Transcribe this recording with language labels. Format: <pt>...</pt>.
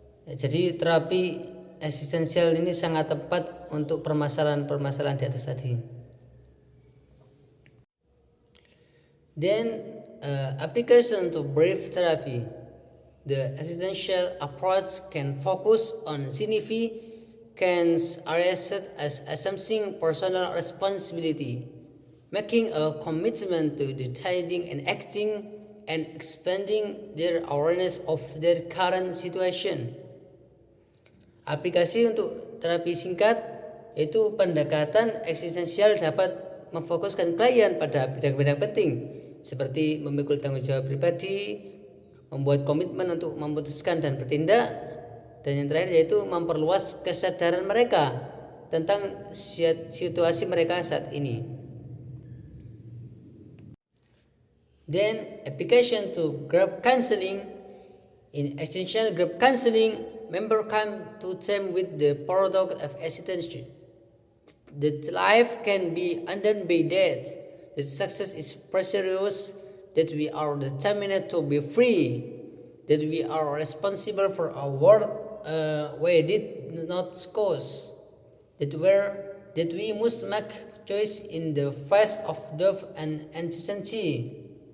<id>Jadi terapi eksistensial ini sangat tepat untuk permasalahan-permasalahan di atas tadi.</id> <en>Then application to brief therapy. The existential approach can focus on significant areas such as assuming personal responsibility, making a commitment to deciding and acting, and expanding their awareness of their current situation.</en> <id>Aplikasi untuk terapi singkat yaitu pendekatan eksistensial dapat memfokuskan klien pada bidang-bidang penting seperti memikul tanggung jawab pribadi, membuat komitmen untuk memutuskan dan bertindak, dan yang terakhir yaitu memperluas kesadaran mereka tentang situasi mereka saat ini.</id> <en>Then application to group counseling. In essential group counseling, members come to terms with the paradox of existence, that life can be undone by death, that success is precarious, that we are determined to be free, that we are responsible for our world we did not cause, that we must make choice in the face of death and uncertainty.</en>